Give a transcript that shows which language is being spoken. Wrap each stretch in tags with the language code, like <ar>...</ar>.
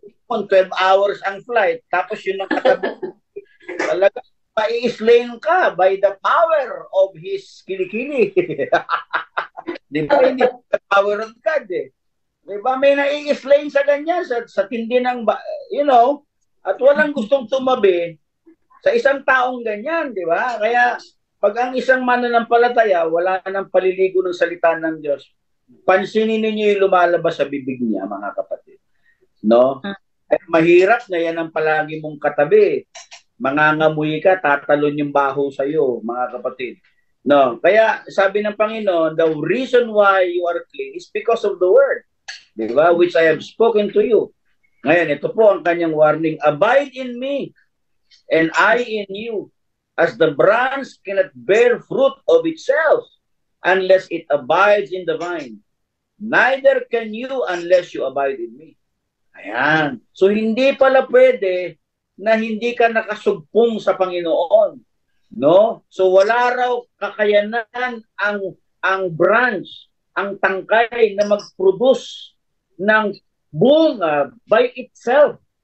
<tl>12 hours ang flight, tapos yun ang katabi. Talaga mai-slain ka</tl> <en>by the power of his</en> <tl>kilikili. Di ba? Hindi</tl> <en>the power of God</en> <tl>eh. Di ba? May nai-slain sa ganyan, sa tindi ng, at walang gustong tumabi sa isang taong ganyan, di ba? Kaya, pag ang isang mananampalataya, wala nang paliligo ng salita ng Diyos, pansinin ninyo yung lumalabas sa bibig niya, mga kapatid. No? At mahirap na yan ang palagi mong katabi. Mangangamoy ka, tatalon yung baho sa'yo, mga kapatid. No, kaya sabi ng Panginoon,</tl> <en>the reason why you are clean is because of the word,</en> <tl>di ba?</tl> <en>Which I have spoken to you.</en> <tl>Ngayon, ito po ang kanyang warning,</tl> <en>abide in me, and I in you, as the branch cannot bear fruit of itself unless it abides in the vine. Neither can you unless you abide in me.</en> <tl>Ayan. So, hindi pala pwede na hindi ka nakasugpong sa Panginoon, no? So wala raw kakayanan ang branch, ang tangkay na mag-produce ng bunga by itself.</tl>